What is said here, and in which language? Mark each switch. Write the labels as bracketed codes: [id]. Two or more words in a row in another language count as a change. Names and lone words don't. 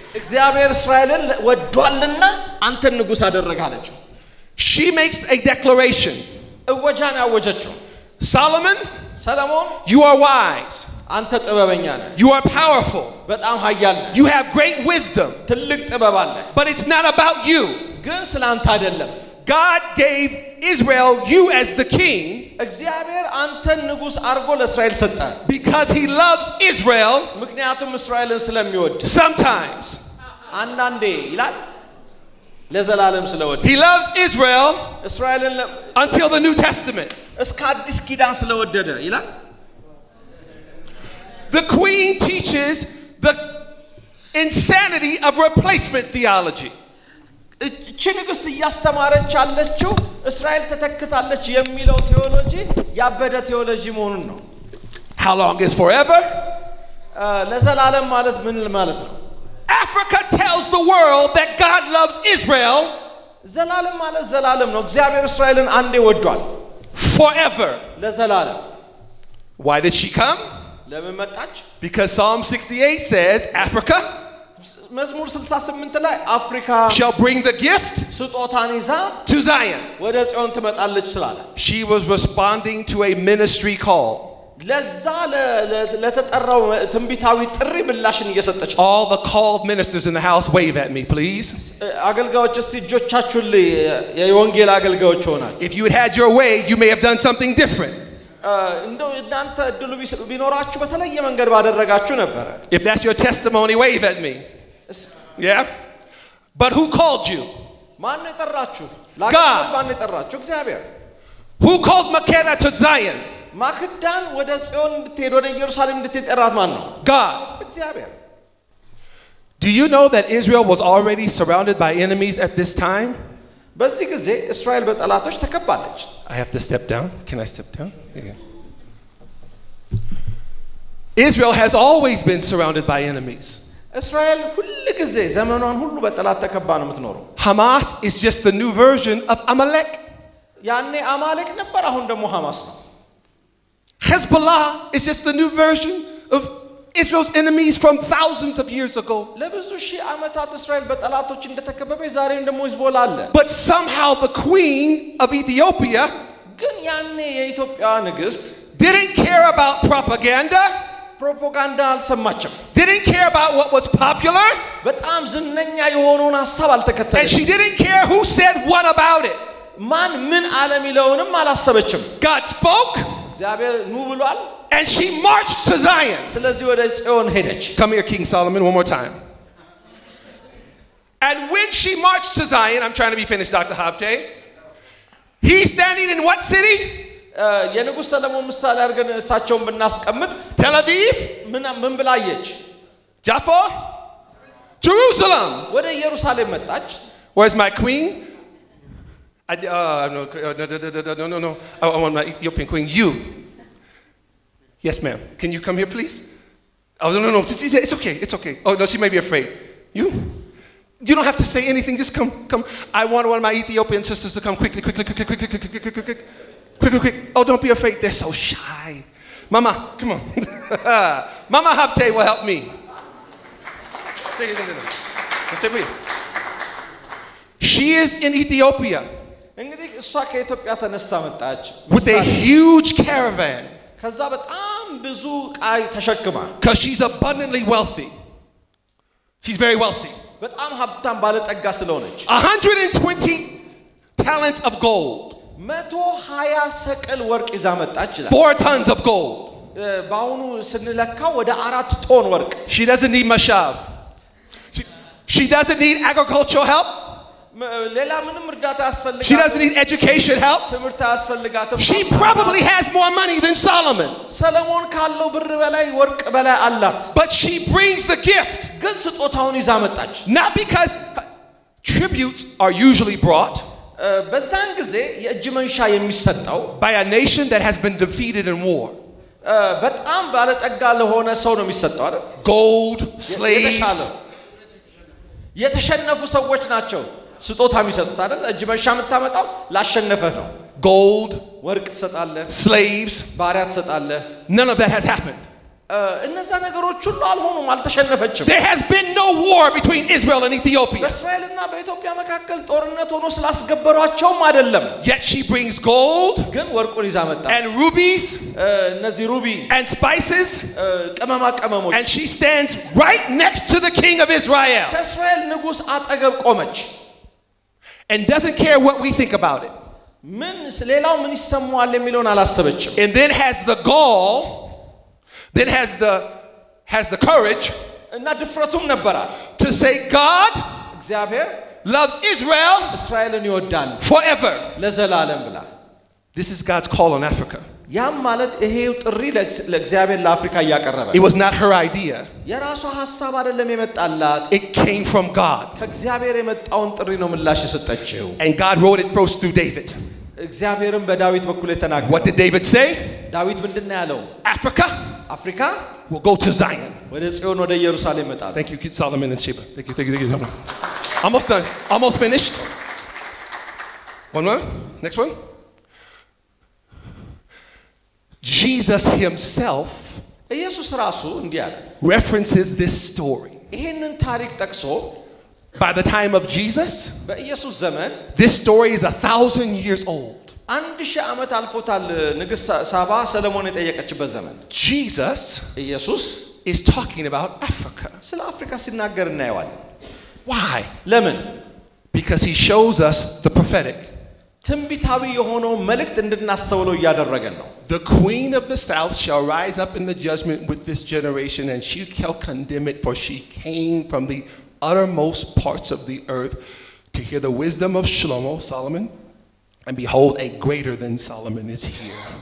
[am] እግዚአብሔር እስራኤልን ወዷልና አንተን ንጉስ አደረገ አለችው [en] she makes a declaration [am] እወጃን ያወጀችው [en] Solomon you are wise [am] አንተ ጥበበኛ ነህ [en] you are powerful [am] በጣም ኃያል ነህ [en] you have great wisdom [am] ትልቅ ጥበብ አለ [en] but it's not about you [am] ግን ስላንተ አይደለም [en] God gave Israel you as the king [am] እግዚአብሔር አንተን ንጉስ አርጎ ለእስራኤል ሰጠ [en] because he loves Israel [am] ምክንያቱም እስራኤልን ስለሚወድ [en] sometimes [am] አንዳንዴ ይላል ለዘላለም ስለወድ [en] he loves Israel [am] እስራኤልን [en] until the New Testament [am] እስከ አዲስ ኪዳን ስለወደደ ይላል [en] the queen teaches the insanity of replacement theology [am] እቺ ንግስት እያስተማረች ያለችው እስራኤል ተተክታለች የሚለው ቴዎሎጂ ያበደ ቴዎሎጂ መሆኑን ነው [en] how long is forever [am] ለዘላለም ማለት ምን ማለት ነው [en] Africa tells the world that God loves Israel [am] ዘላለም ማለት ዘላለም ነው እግዚአብሔር እስራኤልን አንዴ ወዷል [en] forever [am] ለዘላለም [en] why did she come [am] ለምን መጣች [en] because Psalm 68 says Africa [am] መዝሙር 68 ላይ አፍሪካ [en] shall bring the gift [am] ስጦታን ይዛ [en] to Zion [am] ወደ ጽዮን ትመጣለች ስላለ [en] she was responding to a ministry call [am] ለዛ ለተጠራው ትንቢታዊ ጥሪ ምላሽን እየሰጠች [en] all the called ministers in the house wave at me please [am] አገልጋዮች እስቲ እጆቻችሁን የወንጌል አገልጋዮች ሆናችሁ [en] if you had your way you may have done something different [am] እንደው እናንተ እድሉ ቢኖራችሁ በተለየ መንገድ ባደረጋችሁ ነበር [en] if that's your testimony wave at me yeah but who called you [am] ማን የጠራችሁ ለአገልግሎት ማን የጠራችሁ እግዚአብሔር [en] who called Makeda to Zion [am] ማክዳን ወደ ጽዮን እንድትሄድ ወደ ኢየሩሳሌም እንድትሄድ ጠራት ማን ነው [en] God [am] እግዚአብሔር [en] do you know that Israel was already surrounded by enemies at this time [am] በዚህ ጊዜ እስራኤል በጠላቶች ተከባለች [en] I have to step down. Can I step down? Yeah. Israel has always been surrounded by enemies. [am] እስራኤል ሁሉ ጊዜ ዘመኗን ሁሉ በጠላት ተከባ ነው የምትኖረው [en] Hamas is just the new version of Amalek. [am] ያኔ አማሌቅ ነበር አሁን ደግሞ ሐማስ ነው [en] Hezbollah is just the new version of Israel's enemies from thousands of years ago. [am] ለብዙ ሺህ ዓመታት እስራኤል በጠላቶች እንደተከበበ ዛሬም ደግሞ ሂዝቦላ አለ [en] But somehow the queen of Ethiopia [am] ግን ያኔ የኢትዮጵያ ንግስት [en] didn't care about propaganda. [am] ፕሮፓጋንዳ አልሰማችም [en] Didn't care about what was popular. [am] በጣም ዝነኛ የሆነውን ሐሳብ [en] And [am] አልተከተለችም [en] she didn't care who said what about it. [am] ማን ምን ዓለም ይለውንም አላሰበችም [en] God spoke [am] እግዚአብሔር ኑ ብሏል [en] and she marched to Zion. [am] ስለዚህ ወደ ጽዮን ሄደች [en] Come here, King Solomon, one more time. And when she marched to Zion, I'm trying to be finished, Dr. Habte. He's standing in what city? [am] የንጉሥ ሰለሞን ምሳሌ አድርገን እሳቸውን ብናስቀምጥ [en] Tel Aviv? [am] ምን ብላየች [en] Jaffa? Jerusalem. [am] ወደ ኢየሩሳሌም መጣች [en] Where's my queen? No. I want my Ethiopian queen. You. Yes, ma'am. Can you come here, please? Oh, no. It's okay. Oh, no, she may be afraid. You? You don't have to say anything. Just come. I want one of my Ethiopian sisters to come quickly. Quick. Oh, don't be afraid. They're so shy. Mama, come on. Mama Habte will help me. She is in Ethiopia [am] እንግዲህ እሷ ከኢትዮጵያ ተነስታ መጣች [en] with a huge caravan [am] ከዛ በጣም ብዙ ቃይ ተሸክማ [en] because she's abundantly wealthy. She's very wealthy. [am] በጣም ሀብታም ባለጠጋ ስለሆነች [en] 120 talents of gold. [am] 120 ሰቅል ወርቅ ይዛ መጣች ይላል [en] 4 tons of gold. [am] ባሁኑ ስንለካው ወደ 4 ቶን ወርቅ [en] She doesn't need mashav. She doesn't need agricultural help. [am] ሌላ ምንም እርዳታ ያስፈልጋት [en] She doesn't need education help. [am] ትምህርት ያስፈልጋት [en] She probably has more money than Solomon. [am] ሰለሞን ካለው ብር በላይ ወርቅ በላይ አላት [en] But she brings the gift. [am] ግን ስጦታውን ይዛ መጣች [en] Not because tributes are usually brought [am] በዛን ጊዜ የእጅ መንሻ የሚሰጠው [en] by a nation that has been defeated in war. [am] በጣም ባለጠጋ ለሆነ ሰው ነው የሚሰጠው አይደል [en] Gold, slaves. [am] የተሸነፉ ሰዎች ናቸው ስጦታ የሚሰጡት አይደል እጅ መንሻ የምታመጣው ላሸነፈህ ነው [en] Gold, [am] ወርቅ ትሰጣለህ [en] slaves. [am] ባሪያ ትሰጣለህ [en] None of that has happened. [am] እነዛ ነገሮች ሁሉ አልሆኑም አልተሸነፈችም [en] There has been no war between Israel and Ethiopia. [am] በእስራኤልና በኢትዮጵያ መካከል ጦርነት ሆኖ ስላስገበሯቸውም አይደለም [en] Yet she brings gold [am] ግን ወርቁን ይዛ መጣ [en] and rubies [am] እነዚህ ሩቢ [en] and spices [am] ቅመማ ቅመሞች [en] and she stands right next to the king of Israel [am] ከእስራኤል ንጉስ አጠገብ ቆመች [en] and doesn't care what we think about it. [am] ምን ሌላው ምን ይሰማዋል የሚለውን አላሰበችም [en] And then has the gall, then has the courage [am] እና ድፍረቱም ነበራት [en] to say God [am] እግዚአብሔር [en] loves Israel [am] እስራኤልን ይወዳል [en] forever. [am] ለዘላለም ብላ [en] This is God's call on Africa. [am] ያም ማለት ይሄው ጥሪ ለእግዚአብሔር ለአፍሪካ ያቀረበ [en] It was not her idea. [am] የራሷ ሐሳብ አይደለም የመጣላት [en] It came from God. [am] ከእግዚአብሔር የመጣውን ጥሪ ነው ምላሽ የሰጠችው [en] And God wrote it first through David. [am] እግዚአብሔርም በዳዊት በኩል የተናገረው [en] What did David say? [am] ዳዊት ምንድነው ያለው [en] Africa [am] አፍሪካ [en] will go to Zion. [am] ወደ ጽዮን ወደ ኢየሩሳሌም ይመጣል [en] Thank you, Solomon and Sheba. Thank you. Almost done. Almost finished. One more. Next one. Jesus himself [am] ኢየሱስ ራሱ እንዲህ አለ [en] references this story. [am] ይሄንን ታሪክ ጠቅሶ [en] By the time of Jesus, [am] በኢየሱስ ዘመን [en] this story is 1,000 years old. [am] 1000 ዓመት አልፎታል ንግሥት ሳባ ሰለሞን የጠየቀችበት ዘመን [en] Jesus [am] ኢየሱስ [en] is talking about Africa. [am] ስለ አፍሪካ ሲናገር እናየዋለን [en] Why? [am] ለምን [en] Because he shows us the prophetic. [am] ትንቢታዊ የሆነው መልእክት እንድናስተውለው ያደረገን ነው [en] The queen of the south shall rise up in the judgment with this generation and she shall condemn it, for she came from the uttermost parts of the earth to hear the wisdom of Solomon, and behold, a greater than Solomon is here.